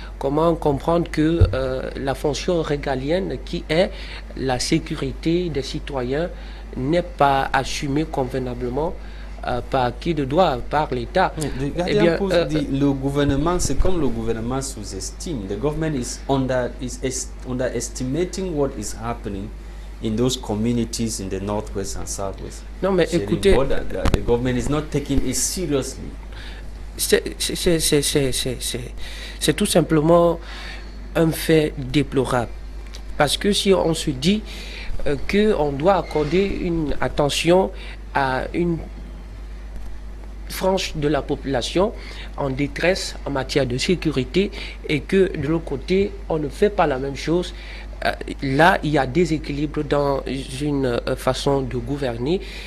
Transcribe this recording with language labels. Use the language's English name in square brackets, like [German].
[French] Comment comprendre que la fonction régalienne qui est la sécurité des citoyens n'est pas assumée convenablement par qui de droit, par l'État. Eh bien, le gouvernement, c'est comme le gouvernement sous-estime. [English] The government is underestimating what is happening in those communities in the northwest and southwest. [French] Non, mais écoutez, [English] the government is not taking it seriously. [French] C'est tout simplement un fait déplorable. Parce que si on se dit qu'on doit accorder une attention à une frange de la population en détresse en matière de sécurité et que de l'autre côté on ne fait pas la même chose, là il y a déséquilibre dans une façon de gouverner.